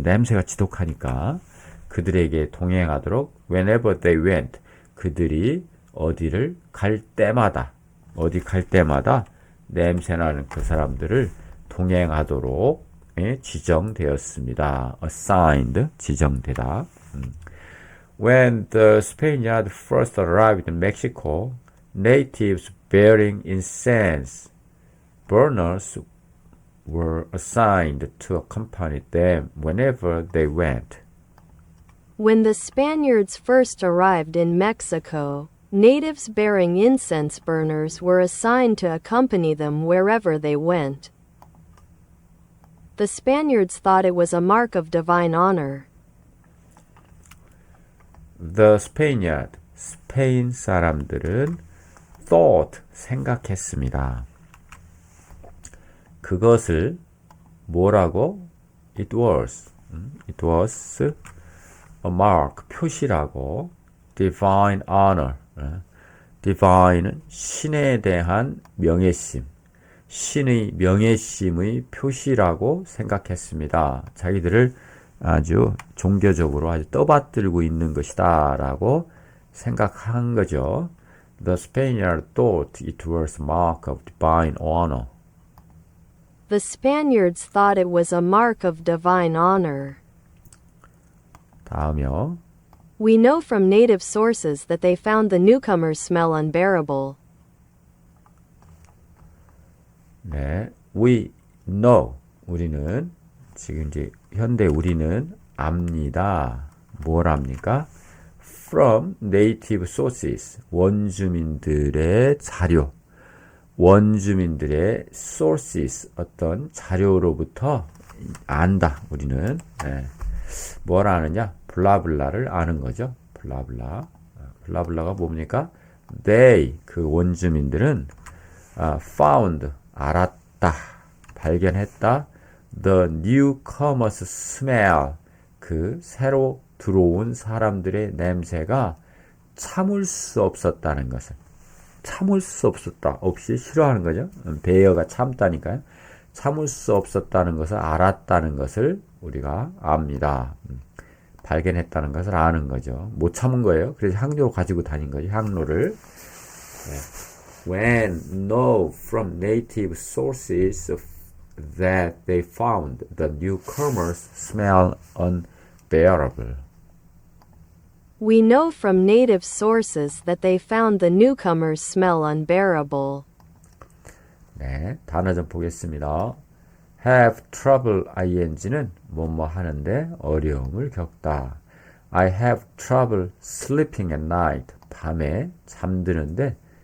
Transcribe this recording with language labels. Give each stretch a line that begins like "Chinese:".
Korean: 냄새가 지독하니까 그들에게 동행하도록.
English: whenever they went,
Korean: 그들이 어디를 갈 때마다 냄새나는 그 사람들을 동행하도록 지정되었습니다.
English: assigned,
Korean: 지정되다.
English: When the Spaniards first arrived in Mexico, natives bearing incense burners were assigned to accompany them whenever they went. When the Spaniards first arrived in Mexico, natives bearing incense burners were assigned to accompany them wherever they went. The Spaniards thought it was a mark of divine honor. The Spaniard,
Korean: 스페인 사람들은
English: thought,
Korean: 생각했습니다. 그것을 뭐라고?
English: It was a mark,
Korean: 표시라고.
English: divine honor,
Korean: divine은 신에 대한 명예심, 신의 명예심의 표시라고 생각했습니다. 자기들을 아주 종교적으로 아주 떠받들고 있는 것이다 라고 생각한 거죠.
English: The Spaniard thought it was a mark of divine honor. The Spaniards thought it was a mark of divine honor.
Korean: 다음이요.
English: We know from native sources that they found the newcomers' smell unbearable.
Korean: 네,
English: we know,
Korean: 우리는 지금 이제 현대 우리는 압니다. 뭘 압니까?
English: From native sources,
Korean: 원주민들의 자료, 원주민들의 sources, 어떤 자료로부터 안다. 우리는 뭘 아느냐? 블라블라를 아는 거죠. 블라블라가 뭡니까?
English: They,
Korean: 그 원주민들은
English: found,
Korean: 알았다, 발견했다.
English: The newcomers smell,
Korean: 그 새로 들어온 사람들의 냄새가 참을 수 없었다는 것을. 참을 수 없었다. 없이 싫어하는 거죠. 베어가 참다니까요. 참을 수 없었다는 것을 알았다는 것을 우리가 압니다. 발견했다는 것을 아는 거죠. 못 참은 거예요. 그래서 향로를 가지고 다닌 거죠. 향로를.
English: When know from native sources that they found the newcomers smell unbearable. We know from native sources that they found the newcomers' smell unbearable.
Korean: 네, 단어 좀 보겠습니다.
English: have trouble ing
Korean: 는 뭐뭐 하는데 어려움을 겪다.
English: I have trouble sleeping at night.
Korean: 밤에 잠자는데